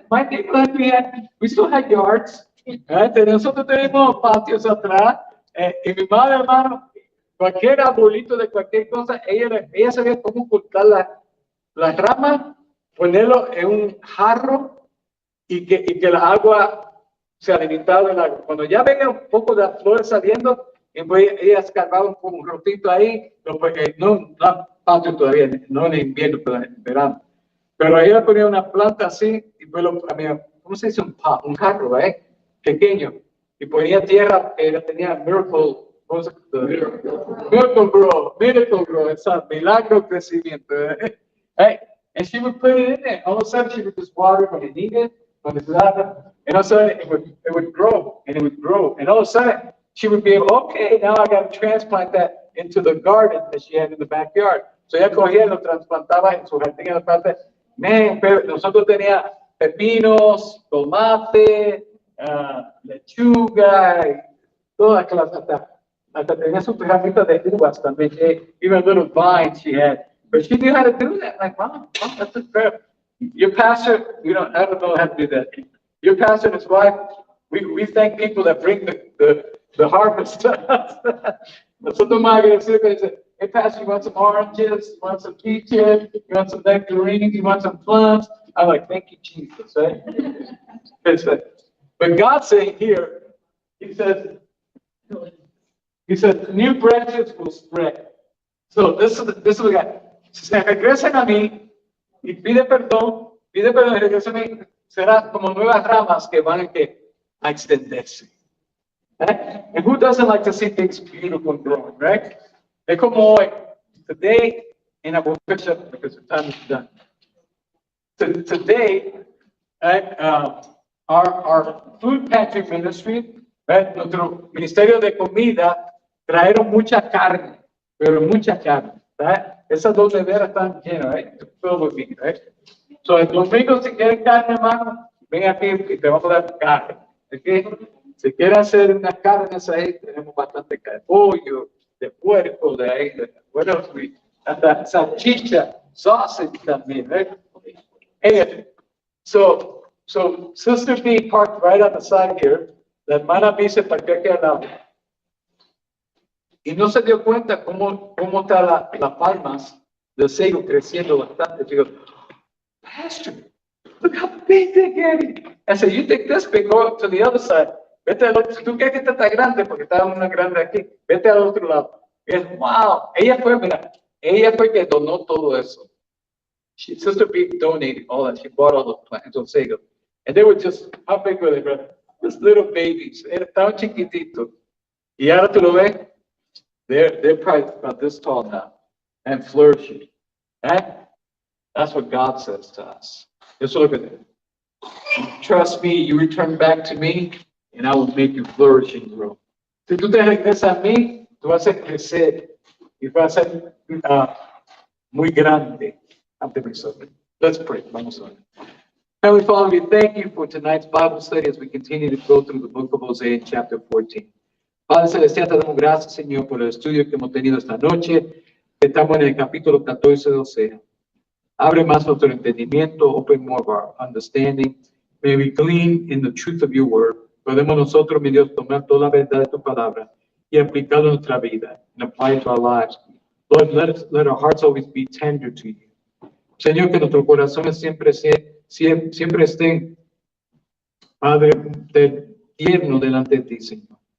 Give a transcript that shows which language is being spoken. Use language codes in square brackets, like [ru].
[en] My neighborhood, we still had yards. [es] Nosotros tenemos patios atrás. Y mi madre, hermano, cualquier arbolito de cualquier cosa, ella sabía cómo cortar las ramas, ponerlo en un jarro y que la agua se alimentaba del agua. Cuando ya venga un poco de flores saliendo, pues ella escarbaba un rotito ahí, no patio todavía, no en invierno, pero en verano. Pero ella ponía una planta así, y pues ¿cómo se dice? Un jarro, pequeño. Y ponía tierra, tenía Miracle Grow, [en] it's a [es] milagro crecimiento. [en] And she would put it in there. All of a sudden, she would just water it when it needed, when it's not, and all of a sudden, it would grow, and it would grow. And all of a sudden, she would be able, okay, now I got to transplant that into the garden that she had in the backyard. [es] So ella cogía y lo trasplantaba en su jardín en la parte. Man, pero nosotros teníamos pepinos, tomate, lechuga, y toda clase, hasta tenía su jarrita de uvas también, [en] even little vines she had. But she knew how to do that. Like, wow, that's incredible. Your pastor, I don't know how to do that. Your pastor and his wife, we thank people that bring the harvest to us. [es] Nosotros más agradecidos que dice, [en] hey, pastor, you want some oranges? You want some peaches? You want some nectarines? You want some plums? I'm like, thank you, Jesus, right? But God's saying here, He says, new branches will spread. So this is what God. [es] Si se regresan a mí y pide perdón y regresen a mí, será como nuevas ramas que van a extenderse. [en] And who doesn't like to see things beautiful and growing, right? [es] Es como hoy, [en] today, and I will finish up because the time is done. Today, right, our food pantry ministry, right, [es] nuestro ministerio de comida, trajeron mucha carne, pero mucha carne, [en] right? [es] Esas dos neveras están llenas, [en] right? Filled with meat, right? [es] So, el domingo, si quieren carne, hermano, ven aquí y te vamos a dar carne, ¿okay? Si quieren hacer unas carnes ahí, tenemos bastante carne, pollo, de puerco, de ahí, bueno, hasta salchicha, sausage también, [en] right? And so Sister B parked right on the side here. [es] La hermana B se parqueó aquí al lado. y no se dio cuenta cómo está las palmas del sello creciendo bastante. Digo, [en] Pastor, look how big they're getting. I said, you think this big, go to the other side. [es] Vete al otro, si tú crees que esta está grande, porque está una grande aquí, vete al otro lado. Y es, [en] wow, [es] ella fue que donó todo eso. [en] Sister B donated all that. She bought all the plants on Sego. And they were just, how big were they, brother? Just little babies. [es] Estaban chiquititos. Y ahora tú lo ves, [en] they're probably about this tall now and flourishing. That's what God says to us. Just look at it. Trust me, you return back to me, and I will make you flourish and grow. [es] Si tú te regresas a mí, tú vas a crecer y vas a ser muy grande ante mis ojos. [en] Let's pray. [es] Vamos a orar. [en] Heavenly Father, we thank you for tonight's Bible study as we continue to go through the book of Hosea, chapter 14. [es] Padre Celestial, te damos gracias, Señor, por el estudio que hemos tenido esta noche. Estamos en el capítulo 14 de Hosea. Abre más nuestro entendimiento, [en] open more of our understanding. [es] May we glean in the truth of your word. Podemos nosotros, mi Dios, tomar toda la verdad de tu palabra y aplicarlo a nuestra vida and apply it to our lives. [en] Lord, let our hearts always be tender to you. [es] Señor, que nuestro corazón siempre esté, Padre, tierno delante de ti, Señor.